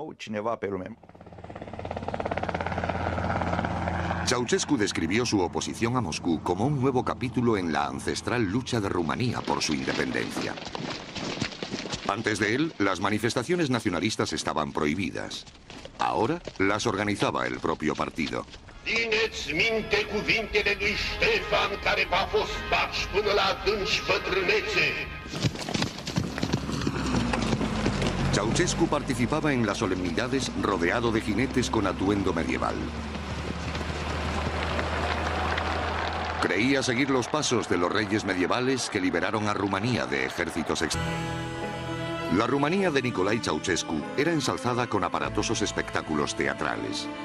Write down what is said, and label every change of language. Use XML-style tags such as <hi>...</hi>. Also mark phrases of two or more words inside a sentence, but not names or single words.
<es>Ceausescu describió su oposición a Moscú como un nuevo capítulo en la ancestral lucha de Rumanía por su independencia. Antes de él, las manifestaciones nacionalistas estaban prohibidas. Ahora las organizaba el propio partido.</es> <ro>Țineți minte cuvintele lui Ștefan, care v-a fost baci până la adânci bătrânețe.</ro> <es>Ceausescu participaba en las solemnidades rodeado de jinetes con atuendo medieval. Creía seguir los pasos de los reyes medievales que liberaron a Rumanía de ejércitos extranjeros. La Rumanía de Nicolae Ceausescu era ensalzada con aparatosos espectáculos teatrales.</es>